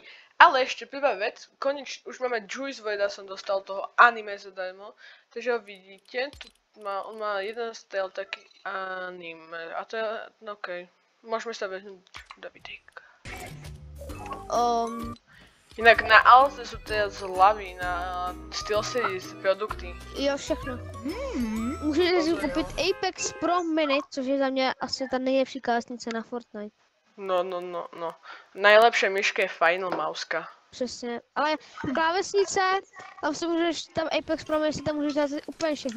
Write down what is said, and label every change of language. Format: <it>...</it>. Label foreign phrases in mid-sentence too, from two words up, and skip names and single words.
<sk>Ale ešte prvá vec, konečne už máme Juice WRLD, som dostal toho anime zadarmo. Takže ho vidíte, tu on má jeden style taký anime. A to je, no okej. Môžeme sa vehnúť do videjka. Inak na Alze sú teraz zľavy na SteelSeries produkty.</sk> <cs>Jo, všechno. Můžete si koupit Apex Pro Mini, což je za mě asi ta nejlepší klávesnice na Fortnite. No.</cs> <sk>Najlepšia myška je Final Mouska.</sk> <cs>Přesně, ale klávesnice, tam Apex Pro Mini si tam můžeš dát úplně všechno.</cs>